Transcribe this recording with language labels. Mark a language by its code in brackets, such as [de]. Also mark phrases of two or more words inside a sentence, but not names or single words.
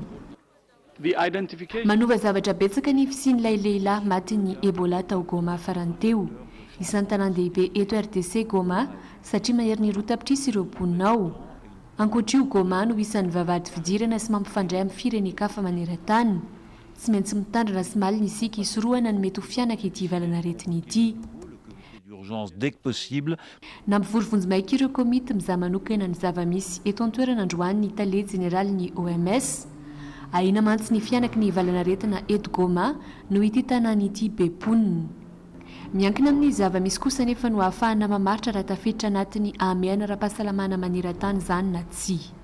[mg] Manova zavatra betsaka ny fisian'ilay lehilahy matin'ny Ebola tao Goma farany teo. Isan'ny tanan-dehibe eto RDC Goma satria mahery ny roa tapitrisa ireo mponina ao. Ankoatra io Goma no isan'ny vavahady fidirana sy mampifandray amin'ny firenen-kafa maneran-tany. Tsy maintsy mitandrina sy malina isika hisorohana ny mety ho fianaka ity valanaretina ity. [fr] Dès que possible. [mg] Nampivorivonjy-maika ireo komity mizaha manokana ny zava-misy eto an-toerana androany ny Tale General ny OMS. Ahina mantsy ny fianaky ny valanaretina eto Goma no ity tanàna ity be mponina. Miankina amin'ny zava-misy kosa nefa no ahafahana mamaritra raha tafiditra anatin'ny amiana ara-pahasalamana maneran-tany izany na tsy.